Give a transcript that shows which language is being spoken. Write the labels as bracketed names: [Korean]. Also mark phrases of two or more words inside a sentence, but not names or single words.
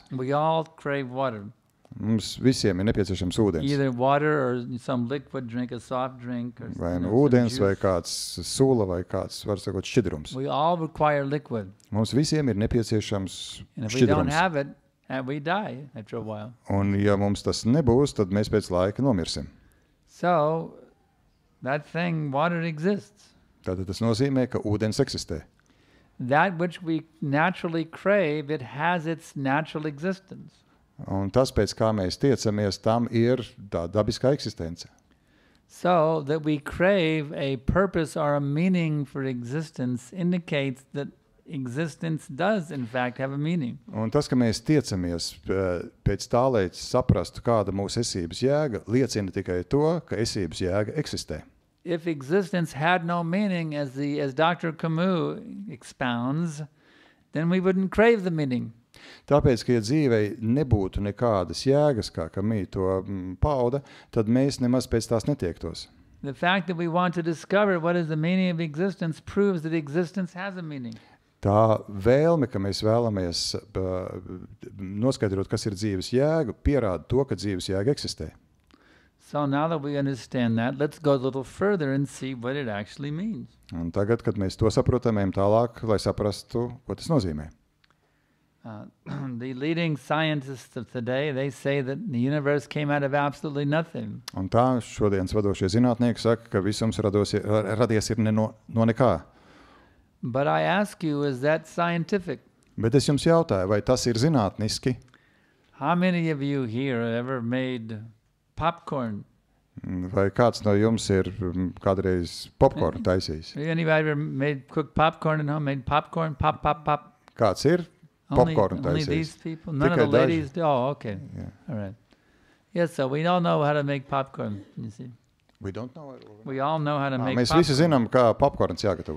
[English] We all crave water. [Latvian] Mums visiem ir nepieciešams ūdens. [English] Either water or some liquid drink, a soft drink. Or [Latvian] Vai nu [English] some [Latvian] ūdens, [English] juice. [Latvian] vai kāds sula, vai kāds, var sakot, šķidrums. [English] We all require liquid. [Latvian] Mums visiem ir nepieciešams [English] And if we don't [Latvian] šķidrums. [English] have it, we die after a while. [Latvian] Un ja mums tas nebūs, tad mēs pēc laika nomirsim. [English] So that thing, water exists. [Latvian] Tātad tas nozīmē, ka ūdens eksistē. [English] That which we naturally crave, it has its natural existence. [Latvian] Un tas, pēc kā mēs tiecamies, tam ir tā dabiskā eksistence. [English] So that we crave a purpose or a meaning for existence indicates that existence does in fact have a meaning. [Latvian] Un tas, ka mēs tiecamies pēc tā, lai saprastu, kāda mūsu esības jēga, liecina tikai to, ka esības jēga eksistē. [English] If existence had no meaning, as Dr. Camus expounds, then we wouldn't crave the meaning. [Latvian] Tāpēc, ka ja dzīvei nebūtu nekādas jēgas, kā Camus to pauda, tad mēs nemaz pēc tās netiektos. [English] The fact that we want to discover what is the meaning of existence proves that existence has a meaning. [Latvian] Tā vēlme, ka mēs vēlamies noskaidrot, kas ir dzīves jēga, pierāda to, ka dzīves jēga eksistē. [English] So now that we understand that, let's go a little further and see what it actually means. [Latvian] Un tagad, kad mēs to saprotam, ejam tālāk, lai saprastu, ko tas nozīmē. [English] The leading scientists of today, they say that the universe came out of absolutely nothing. [Latvian] Un tā šodienas vadošie zinātnieki saka, ka visums radies ir no nekā. [English] But I ask you, is that scientific? [Latvian] Bet es jums jautāju, vai tas ir zinātniski? [English] How many of you here have ever made popcorn? [Latvian] Vai kāds no jums ir kādreiz popkornu taisījis? [English] Anybody ever cooked popcorn at home? Made popcorn? Pop, pop, pop. [Latvian] Kāds ir popkornu [English] Only [Latvian] taisījis? [English] these people? None of [Latvian] Tikai [English] the ladies [Latvian] daži. [English] do? Oh, okay. Yeah. All right. Yes, so we all know how to make popcorn, you see. We don't know. We all know how to make [Latvian] Mēs [English] popcorn. [Latvian] visi zinām, kā popkorns jāgatavo.